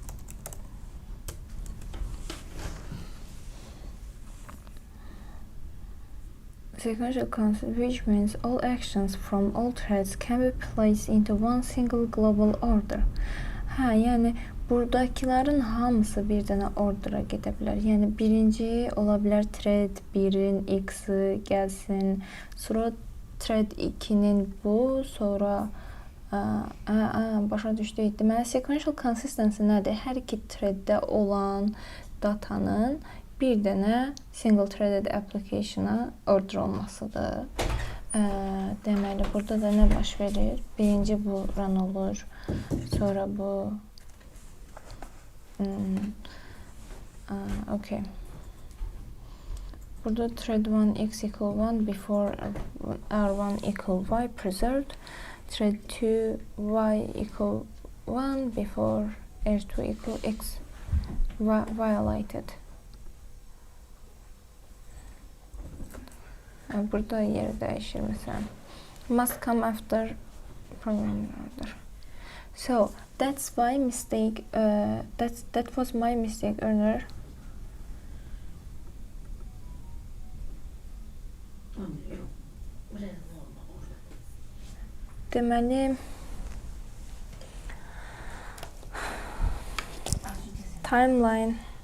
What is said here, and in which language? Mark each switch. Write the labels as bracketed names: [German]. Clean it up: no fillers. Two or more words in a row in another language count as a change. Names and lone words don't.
[English] Sequential concept, which means all actions from all threads can be placed into one single global order. [Azerbaijani] Yəni buradakilərin hamısı bir dənə ordera gedə bilər. Yəni birinci ola bilər thread 1'in X-i gəlsin, sonra thread 2'nin bu, sonra başa düşdük. Deməli [English] sequential consistency [Azerbaijani] nədir? Hər iki threaddə olan datanın bir dənə [English] single threaded application'a [Azerbaijani] order olmasıdır. Deməli, burada da nə baş verir? Birinci bu run olur, sonra bu okay. [English] Burada thread 1 x equal 1 before r1 equal y preserved. Thread 2 y equal 1 before r2 equal x violated. [Azerbaijani] Burada yeri dəyişir məsələn. [English] Must come after program order. So that's why mistake. That was my mistake earlier. [Azerbaijani] Deməli timeline